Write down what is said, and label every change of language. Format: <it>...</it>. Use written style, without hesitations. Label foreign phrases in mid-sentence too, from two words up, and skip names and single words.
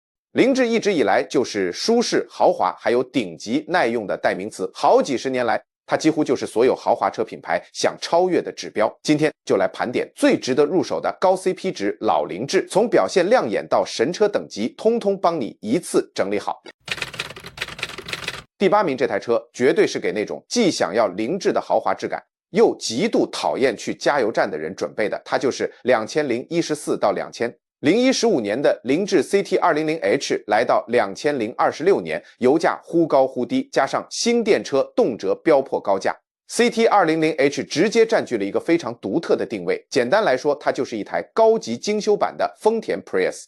<zh>凌志一直以來就是舒適、豪华还有頂級耐用的代名詞，好几十年来它几乎就是所有豪华车品牌想超越的指標。今天就来盘點最值得入手的高 CP 值老凌志，從表現亮眼到神車等級，通通幫你一次整理好。第8名，這台車絕對是給那種既想要凌志的豪華質感，又極度討厭去加油站的人準備的，它就是2014到2015年的凌志 CT200H， 来到2026年，油價忽高忽低，加上新電車動輒飆破高價。CT200H 直接佔據了一個非常獨特的定位，簡單來說，它就是一台高級精修版的豐田 Prius。</zh>